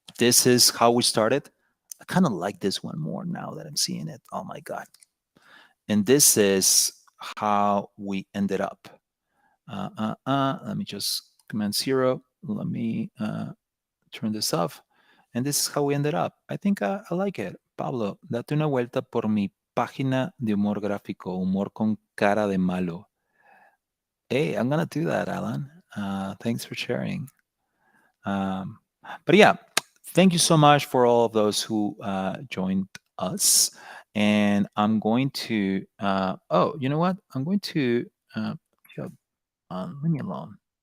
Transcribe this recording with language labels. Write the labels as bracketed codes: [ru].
[en] This is how we started. I kind of like this one more now that I'm seeing it. Oh my God. And this is how we ended up. Let me just command 0. Let me turn this off. And this is how we ended up. I think I like it. [es] Pablo, date una vuelta por mi página de humor gráfico, humor con cara de malo. [en] Hey, I'm going to do that, Alan. Thanks for sharing. But yeah, thank you so much for all of those who joined us. And I'm going to, oh, you know what? I'm going to, leave me alone.